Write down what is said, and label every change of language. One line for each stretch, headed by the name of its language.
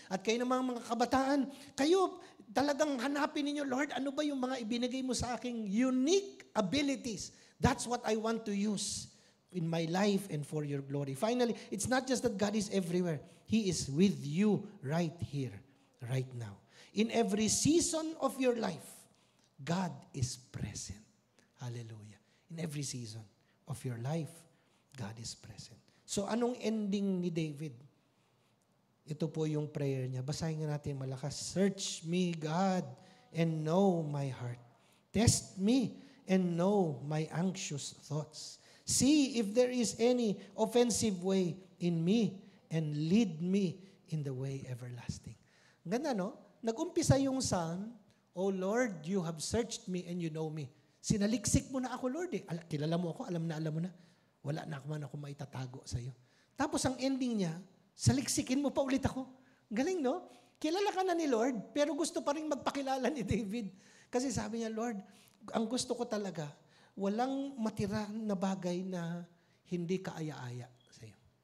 Filipino: At kayo namang mga kabataan, kayo talagang hanapin ninyo, Lord, ano ba yung mga ibinigay mo sa aking
English: unique abilities? That's what I want to use in my life and for your glory. Finally, it's not just that God is everywhere. He is with you right here, right now. In every season of your life, God is present. Hallelujah. In every season of your life, God is present. So
Filipino: anong ending ni David? Ito po yung prayer niya. Basahin nga natin malakas.
English: Search me, God, and know my heart. Test me and know my anxious thoughts. See if there is any offensive way in me and lead me in the way everlasting.
Filipino: Ganda, no? Nag-umpisa yung psalm,
English: O Lord, you have searched me and you know me.
Filipino: Sinaliksik mo na ako, Lord. Kilala mo ako, alam mo na. Wala na ako maitatago sa iyo. Tapos ang ending niya, saliksikin mo pa ulit ako. Galing, no? Kilala ka na ni Lord, pero gusto pa rin magpakilala ni David. Kasi sabi niya, Lord, ang gusto ko talaga, walang matira na bagay na hindi kaaya-aya sa iyo.